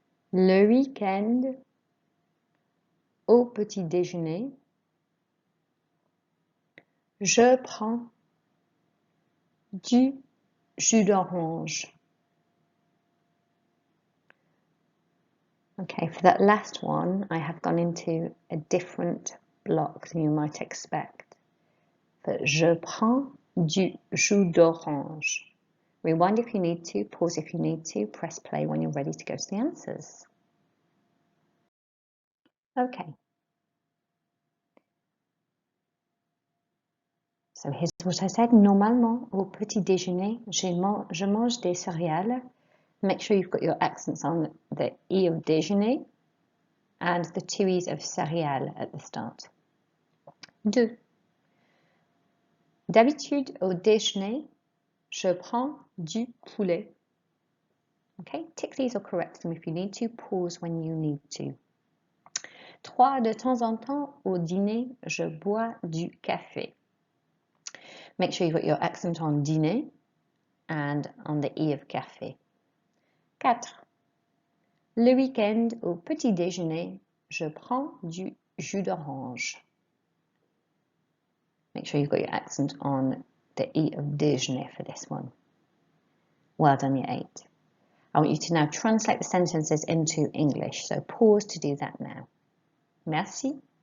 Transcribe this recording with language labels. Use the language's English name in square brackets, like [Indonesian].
[French] Le week-end, au petit déjeuner, je prends du jus d'orange. [English] Okay, for that last one, I have gone into a different block than you might expect. But [French] je prends du jus d'orange. [English] Rewind if you need to, pause if you need to, press play when you're ready to go to the answers. Okay. So here's what I said. [French] Normalement, au petit déjeuner, je mange des céréales. [English] Make sure you've got your accents on the E of déjeuner and the 2 E's of céréales at the start. 2. [French] D'habitude, au déjeuner, je prends du poulet. [English] Okay, tick these or correct them if you need to. Pause when you need to. 3. [French] De temps en temps, au dîner, je bois du café. [English] Make sure you've got your accent on dîner and on the E of café. 4. [French] Le week-end, au petit déjeuner, je prends du jus d'orange. [English] Make sure you've got your accent on the E of déjeuner for this one. Well done, Year 8. I want you to now translate the sentences into English, so pause to do that now. Merci.